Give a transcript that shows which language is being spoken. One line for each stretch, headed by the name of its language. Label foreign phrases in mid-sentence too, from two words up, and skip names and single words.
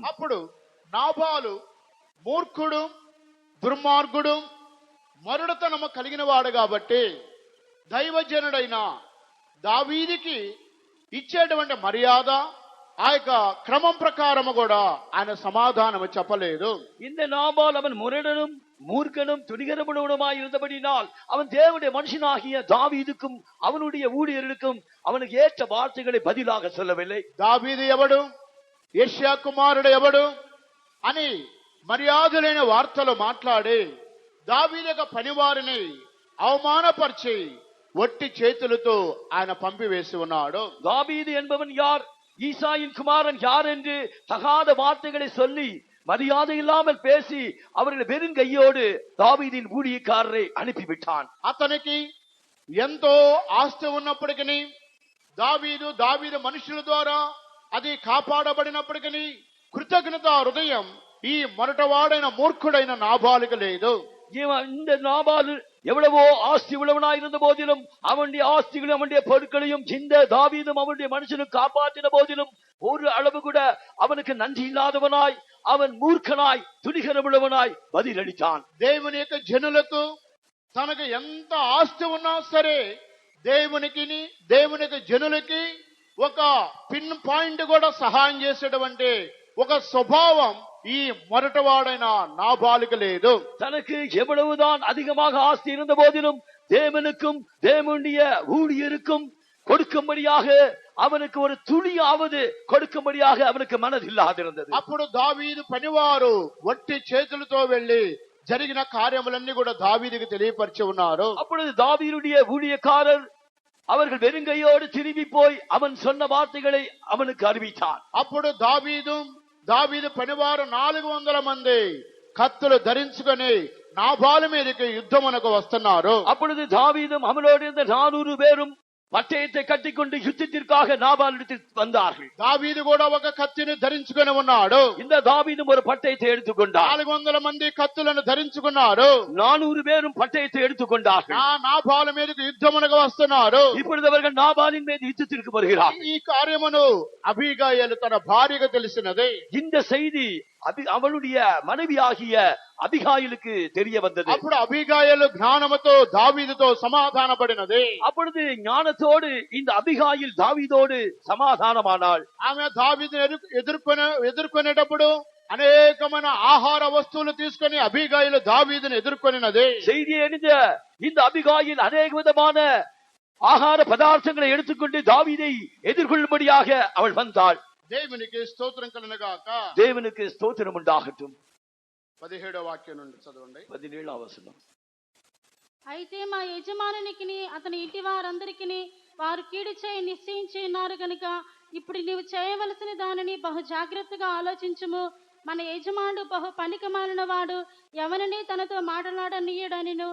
Telugu: అప్పుడు నాబాలు మూర్ఖుడు, దుర్మార్గుడు, మరుడతనము కలిగిన వాడు కాబట్టి దైవజనుడైన దావీదుకి ఇచ్చేటువంటి మర్యాద ఆ యొక్క క్రమం ప్రకారము కూడా ఆయన సమాధానము చెప్పలేదు.
Tamil: இந்த நாபால் அவன் முரடனும் மூர்க்கனும் துணிகரமுள்ளவனுமாய் இருந்தபடினால் அவன் தேவனுடைய மனுஷனாகிய தாவீதுக்கும் அவனுடைய ஊழியர்களுக்கும் அவனுக்கு ஏற்ற வார்த்தைகளை பதிலாக சொல்லவில்லை.
Telugu: దావీదు ఎవడు, యెషయా కుమారుడు ఎవడు అని మర్యాద లేని వార్తలు మాట్లాడి దావీదు యొక్క పనివారిని అవమానపరిచి ఒట్టి చేతులతో ఆయన పంపివేసి ఉన్నాడు.
Tamil: தாவீது என்பவன் யார், ஈசாயின் குமாரன் யார் என்று தகாத வார்த்தைகளை சொல்லி மரியாதை இல்லாமல் பேசி அவர்களை வெறும் கையோடு தாவீதின் ஊழியக்காரரை அனுப்பிவிட்டான்.
Telugu: అతనికి ఎంతో ఆస్తి ఉన్నప్పటికీ దావీదు మనుషుల ద్వారా అది కాపాడబడినప్పటికీ కృతజ్ఞత హృదయం ఈ మొరటవాడైన మూర్ఖుడైన నాబాలుకు లేదు.
Tamil: இந்த நாபால் எவ்வளவோ ஆஸ்தி உள்ளவனாய் இருந்த போதிலும் அவனுடைய ஆஸ்திகளும் அவனுடைய பொருட்களையும் இந்த தாவீதும் அவனுடைய மனுஷனும் காப்பாற்றின போதிலும் ஒரு அளவு கூட அவனுக்கு நன்றி இல்லாதவனாய் அவன் மூர்ఖனாய் துணிகரமுள்ளவனாய் பதிலளித்தான்.
Telugu: దేవుని యొక్క జనులకు తనకు ఎంత ఆస్తి ఉన్నా సరే దేవుని యొక్క జనులకి ఒక
English: pin point
Telugu: కూడా సహాయం చేసేటువంటి ఒక స్వభావం ఈ మొరటవాడైన నాబాలుకు లేదు.
Tamil: தனக்கு எவ்வளவுதான் அதிகமாக ஆஸ்தி இருந்த போதிலும் தேவனுக்கும் தேவனுடைய ஊழியருக்கும் கொடுக்கும்படியாக அவனுக்கு ஒரு துளியாவது கொடுக்கும்படியாக அவனுக்கு மனதில்லாதிருந்தது.
Telugu: అప్పుడు దావీదు పనివారు వట్టి చేతులతో వెళ్లి జరిగిన కార్యములన్నీ కూడా దావీదుకు తెలియపరిచి ఉన్నారు.
Tamil: அப்பொழுது தாவீதுடைய ஊழியக்காரர் அவர்கள் வெறுங்கையோடு திரும்பி போய் அவன் சொன்ன வார்த்தைகளை அவனுக்கு அறிவித்தான்.
Telugu: అప్పుడు దావీదు పనివారు 400 మంది కత్తులు ధరించుకొని నాబాలు మీదకి యుద్ధమునకు వస్తున్నారు.
Tamil: அப்பொழுது தாவீதும் அவனோடு இருந்த 400 பேரும் பட்டயத்தை கட்டிக்கொண்டு யுத்தத்திற்காக நாபாலிடத்தில் வந்தார்கள்.
Telugu: దావీదు కూడా ఒక కత్తిని ధరించుకొని ఉన్నాడు.
Tamil: இந்த தாவீதும் ஒரு பட்டயத்தை எடுத்துக்கொண்டார்.
Telugu: 400 మంది కత్తులను ధరించుకున్నారు.
Tamil: 400 பேரும் பட்டயத்தை எடுத்துக்கொண்டார்கள்.
Telugu: నాబాలు మీదకి యుద్ధమునకు వస్తున్నారు.
Tamil: இப்பொழுது அவர்கள் நாபாலின் மீது யுத்தத்திற்கு வருகிறார்கள்.
Telugu: ఈ కార్యమును అబీగాయలు తన భార్యకు తెలిసినది.
Tamil: இந்த செய்தி அவளுடைய மனைவியாகிய அபிகாயிலுக்கு தெரிய வந்தது.
Telugu: అప్పుడు అబీగాయలు జ్ఞానముతో దావీదుతో సమాధానపడినది.
Tamil: அப்பொழுது ஞானத்தோடு இந்த அபிகாயில் தாவீதோடு சமாதானமானாள்.
Telugu: ఆమె దావీదును ఎదుర్కొనేటప్పుడు అనేకమైన ఆహార వస్తువులు తీసుకొని అబీగాయిలు దావీదును ఎదుర్కొనినది.
Tamil: செய்தியை அறிந்த இந்த அபிகாயில் அநேக விதமான ஆகார பதார்த்தங்களை எடுத்துக்கொண்டு தாவீதை எதிர்கொள்ளும்படியாக அவள் வந்தாள்.
Telugu: దేవునికి స్తోత్రం కలుగుగాక.
Tamil: தேவனுக்கு ஸ்தோத்திரம் உண்டாகட்டும்.
Telugu: 17వ వాక్యం నుండి చదవండి. 17వ వచనం. అయితే మా యజమానునికి అతని ఇంటి వారందరికీ వారు కీడు చేయి నిశ్చయించి ఉన్నారు కనుక ఇప్పుడు నీవు చేయవలసిన దానిని బహు జాగ్రత్తగా ఆలోచించుము. మన యజమానుడు బహు పనికిమాలిన వాడు, ఎవరిని తనతో మాట్లాడనీయడనిను.